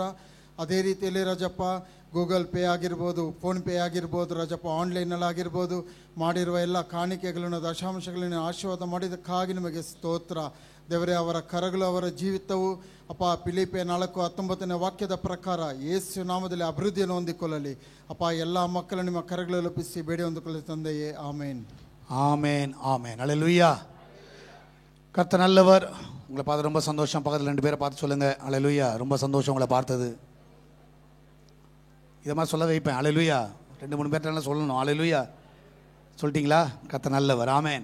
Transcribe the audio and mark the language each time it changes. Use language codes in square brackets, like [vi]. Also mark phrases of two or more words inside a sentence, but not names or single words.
[kn] ಅದೇ ರೀತಿಯಲ್ಲಿ ರಾಜಪ್ಪ ಗೂಗಲ್ ಪೇ ಆಗಿರ್ಬೋದು, ಫೋನ್ಪೇ ಆಗಿರ್ಬೋದು ರಾಜಪ್ಪ, ಆನ್ಲೈನಲ್ಲಾಗಿರ್ಬೋದು ಮಾಡಿರುವ ಎಲ್ಲ ಕಾಣಿಕೆಗಳನ್ನು, ದಶಾಂಶಗಳನ್ನು ಆಶೀರ್ವಾದ ಮಾಡಿದ್ದಕ್ಕಾಗಿ ನಿಮಗೆ ಸ್ತೋತ್ರ. ದೇವರೇ, ಅವರ ಕರಗಳು, ಅವರ ಜೀವಿತವು ಅಪ್ಪ ಫಿಲಿಪ್ಪೆ 4:19 ವಾಕ್ಯದ ಪ್ರಕಾರ ಯೇಸು ನಾಮದಲ್ಲಿ ಅಭಿವೃದ್ಧಿಯನ್ನು ಹೊಂದಿಕೊಳ್ಳಲಿ. ಅಪ್ಪ, ಎಲ್ಲ ಮಕ್ಕಳನ್ನು ನಿಮ್ಮ ಕರಗಳಲ್ಲಿ ಒಪ್ಪಿಸಿ ಬೇಡಿ ಹೊಂದಿಕೊಳ್ಳಿ ತಂದೆಯೇ. ಆಮೇನ್ [ta] ஆமேன் ஆமேன். ஹalleluya. கர்த்தர் நல்லவர். உங்களை பார்த்து ரொம்ப சந்தோஷம். பக்கத்தில் 2 பேரை பார்த்து சொல்லுங்கள், ஹalleluya. ரொம்ப சந்தோஷம் உங்களை பார்த்தது. இதை மாதிரி சொல்ல வைப்பேன். ஹalleluya. 2-3 பேர்ட்டெல்லாம் சொல்லணும். ஹalleluya. சொல்லிட்டீங்களா? கர்த்தர் நல்லவர். ஆமேன்.